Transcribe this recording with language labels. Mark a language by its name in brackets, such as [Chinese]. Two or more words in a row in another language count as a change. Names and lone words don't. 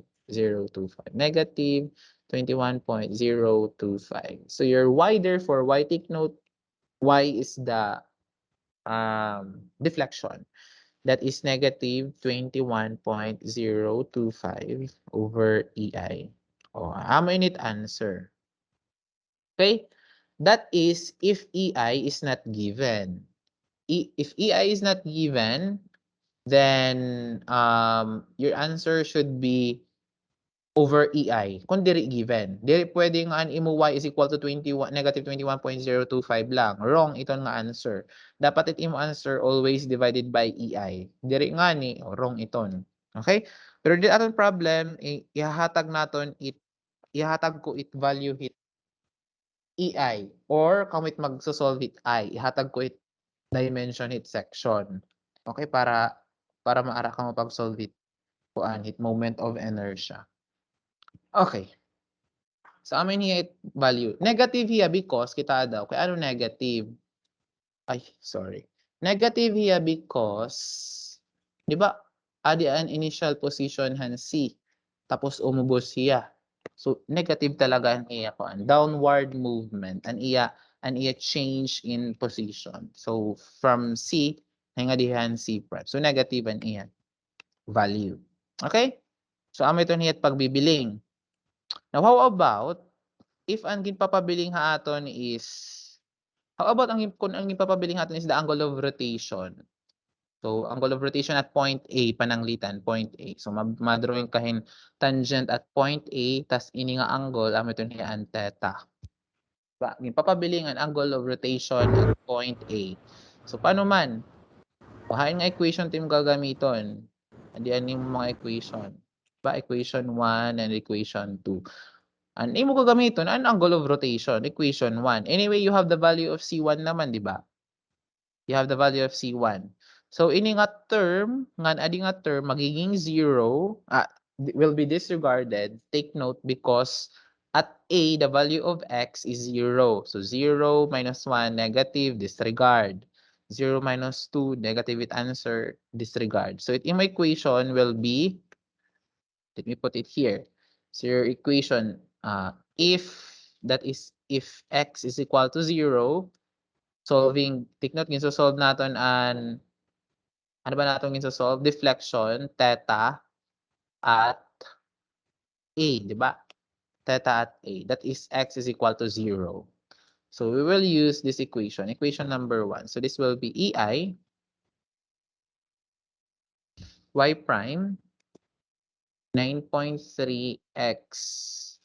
[English] 025. Negative 21.025. So your y therefore, y, take note, y is the deflection. That is negative 21.025 over EI. [Waray] Oh, amo init answer. Okay? [English] That is if EI is not given. If EI is not given, then your answer should be over EI. [Waray] Kung diri given. Diri pwedeng ang imo y is equal to 21, negative 21.025 lang. Wrong ito nga answer. Dapat it imo answer always divided by EI. Diri nga ni, wrong iton. Okay? Pero di aton problem, ihahatag naton ihatag ko it value hit EI or kung it magso-solve it I, ihatag ko it dimension hit section. Okay, para maara ka mapag-solve it kuan hit [English] moment of inertia. [Waray] Okay. So amin hit value. [English] Negative here because [Waray] kita daw kay ano negative? Ay, sorry. [English] Negative here because [Waray] di ba adi an [English] initial position [Waray] han C tapos umubos siya. So negative talaga ang iya kuan, [English] downward movement [Waray] an iya [English] change in position. [Waray] So from C nga dihan C prime. So negative an iya value. Okay? So amo ito niyat pagbibiling. [English] Now how about if [Waray] ang ginpapabiling ha aton is kung ang ginpapabiling haton [English] is the angle of rotation. So, angle of rotation at point A, pananglitan, point A. So, [Waray] madrawing kahin [English] tangent at point A, [Waray] tas ini nga angle, ito niya ang theta. Diba? Papabiling ang [English] angle of rotation at point A. [Waray] So, paano man? Pahain nga equation team gagamiton. [Filipino] Andiyan yung mga equation. [Waray] Diba? [English] Equation 1 and equation 2. [Waray] Ano mo gagamiton? [English] Ano angle of rotation? Equation 1. Anyway, you have the value of C1 naman, di ba? You have the value of C1. So, [Waray] ini nga term, adi nga term, magiging 0, [English] will be disregarded. Take note because at A, the value of X is 0. So, 0 minus 1, negative, disregard. 0 minus 2, negative with answer, disregard. So, in my equation will be, let me put it here. So, your equation, if X is equal to 0, solving, take note, solve [Filipino] natin an, ano ba natin [English] solve? Deflection, theta at A, di ba? Theta at A. That is X is equal to 0. So we will use this equation, equation number 1. So this will be EI, Y prime, 9.3x.